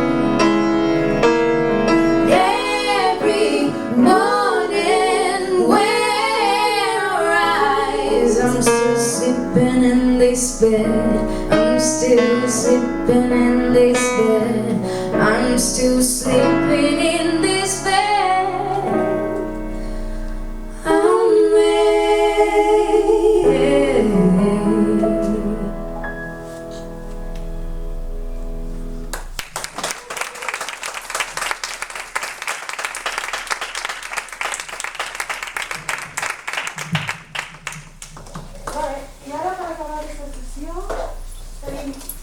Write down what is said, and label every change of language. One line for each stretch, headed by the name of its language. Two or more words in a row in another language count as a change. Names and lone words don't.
English: Every morning when I rise, I'm still sleeping in this bed. I'm still sleeping in this bed. I'm still sleeping in this bed I'm made.
Catalan: Vale, i ara per acabar aquesta sessió tenim...